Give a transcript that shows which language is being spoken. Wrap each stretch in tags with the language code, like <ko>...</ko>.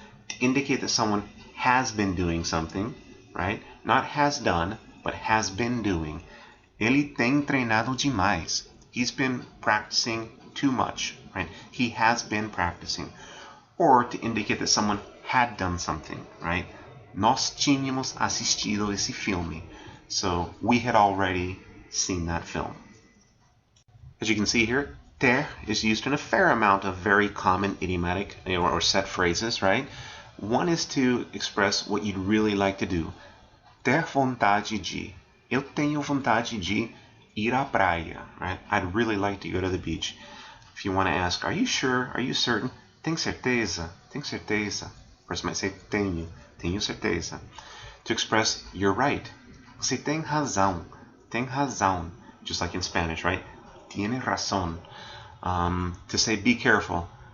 <en>To indicate that someone has been doing something, right? Not has done, but has been doing.</en> <pt>Ele tem treinado demais.</pt> <en>He's been practicing too much, right? He has been practicing. Or to indicate that someone had done something, right?</en> <pt>Nós tínhamos assistido esse filme.</pt> <en>So we had already seen that film. As you can see here, ter is used in a fair amount of very common idiomatic or set phrases, right? One is to express what you'd really like to do.</en> <pt>Ter vontade de. Eu tenho vontade de ir à praia, right?</pt> <en>I'd really like to go to the beach. If you want to ask, are you sure? Are you certain?</en> <pt>Tem certeza? Tem certeza?</pt> <en>The person might say,</en> <pt>tenho certeza.</pt> <en>To express, you're right.</en> <pt>Você tem razão. Tem razão.</pt> <en>Just like in Spanish, right?</en> <es>Tiene razón.</es> <en>To say, be careful.</en>